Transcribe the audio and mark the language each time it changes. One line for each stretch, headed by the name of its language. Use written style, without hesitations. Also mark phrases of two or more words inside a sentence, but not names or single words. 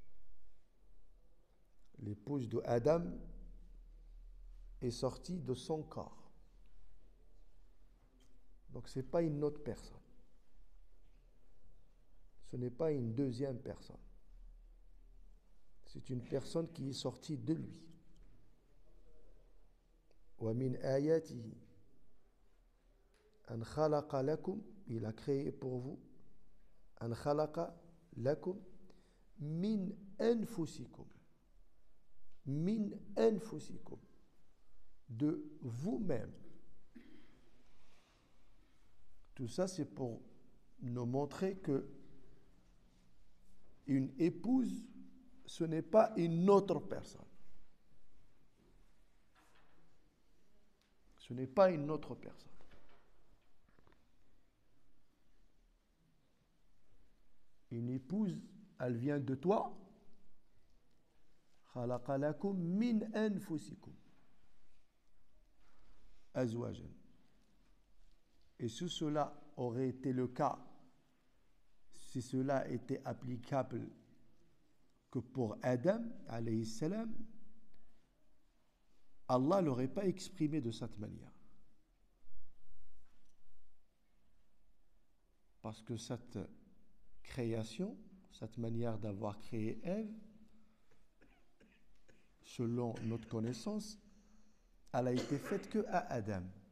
French: L'épouse de Adam est sortie de son corps. Donc ce n'est pas une autre personne. Ce n'est pas une deuxième personne. C'est une personne qui est sortie de lui.
Arabic: وَمِنْ آيَاتِهِ أَنْ خَلَقَ لَكُمْ,
French: il a créé pour vous,
Arabic: أَنْ خَلَقَ لَكُمْ مِنْ أَنْفُسِكُمْ,
French: de vous-même. Tout ça, c'est pour nous montrer que une épouse, ce n'est pas une autre personne. Ce n'est pas une autre personne. Une épouse, elle vient de toi.
Arabic: خَلَقَ لَكُم مِّنْ أَنفُسِكُمْ أَزْوَاجًا.
French: Et si cela aurait été le cas, si cela était applicable que pour Adam,
Arabic: عليه السلام,
French: Allah ne l'aurait pas exprimé de cette manière. Parce que cette création, cette manière d'avoir créé Ève, selon notre connaissance, elle a été faite que à Adam.